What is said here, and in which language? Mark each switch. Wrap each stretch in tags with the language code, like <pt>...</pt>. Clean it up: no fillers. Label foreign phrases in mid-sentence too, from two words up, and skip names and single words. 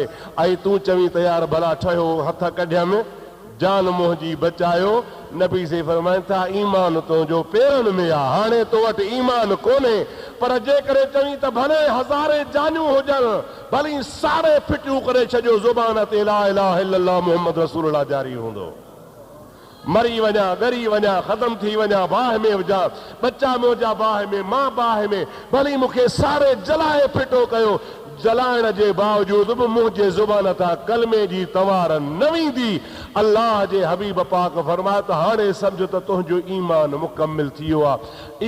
<sd>ऐं तूं चवीं त यार भला ठहियो हथ कढियमि, जान मुंहिंजी बचायो। नबी से फरमाइनि था ईमान तुंहिंजो पेरनि में आहे, हाणे तो वटि ईमान कोन्हे, पर जेकॾहिं चवीं त भले हज़ारे जानियूं हुजनि, भली सारे फिटियूं करे छॾियो, ज़ुबान ते</sd> <ar>لا إله إلا الله محمد رسول الله</ar> <sd>जारी हूंदो, मरी वञा, ॻरी वञा, ख़तम थी वञा, बाहि में विझां, बच्चा मुंहिंजा बाहि में, मां बाहि में, भली मूंखे सारे जलाए फिटो कयो, जलाइण जे बावजूद बि मुंहिंजे ज़ुबान तां कलमे जी तवार न वेंदी। अल्लाह जे हबीब पाक फरमाए त हाणे सम्झ त तुंहिंजो ईमान मुकमिल थी वियो आहे।</sd>